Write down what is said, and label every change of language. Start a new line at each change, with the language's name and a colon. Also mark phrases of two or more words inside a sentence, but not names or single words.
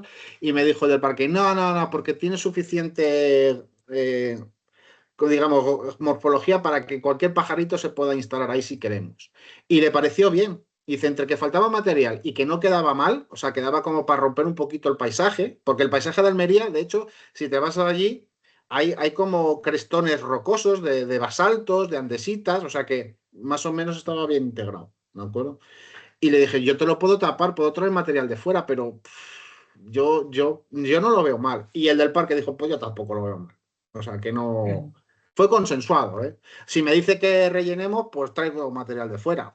Spanish: Y me dijo del parque, no, porque tiene suficiente, digamos, morfología para que cualquier pajarito se pueda instalar ahí si queremos. Y le pareció bien. Dice, entre que faltaba material y que no quedaba mal, o sea, quedaba como para romper un poquito el paisaje, porque el paisaje de Almería, de hecho, si te vas allí, hay como crestones rocosos de basaltos, de andesitas, o sea que más o menos estaba bien integrado, ¿de acuerdo? Y le dije, yo te lo puedo tapar, puedo traer material de fuera, pero yo no lo veo mal. Y el del parque dijo, pues yo tampoco lo veo mal. O sea, que no... Fue consensuado, ¿eh? Si me dice que rellenemos, pues traigo material de fuera.